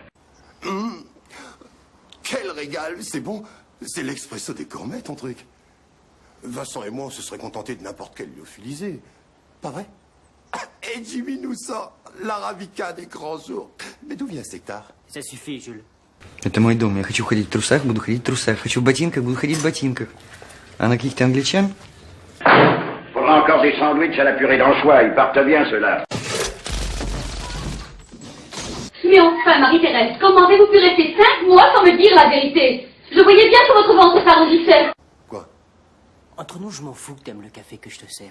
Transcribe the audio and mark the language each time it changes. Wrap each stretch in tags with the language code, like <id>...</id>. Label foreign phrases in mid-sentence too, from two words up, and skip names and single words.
<fr>Quel régal, c'est bon. C'est l'expresso des gourmets, ton truc. Vincent et moi, on se serait contentés de n'importe quel lyophilisé. Pas vrai? Et Jimmy nous sort l'arabica des grands jours. Mais d'où vient cet hectare? Ça suffit, Jules.</fr> <ru>Это мой дом. Я хочу ходить в трусах, буду ходить в трусах. Хочу в ботинках, буду ходить в ботинках. А на каких-то англичан?</ru> <fr>Faudra encore des sandwichs à la purée d'anchois, ils partent bien ceux-là. Mais enfin, Marie-Thérèse, comment avez-vous pu rester 5 mois sans me dire la vérité? Je voyais bien que votre ventre s'arrondissait. Quoi? Entre nous, je m'en fous que t'aimes le café que je te sers.</fr>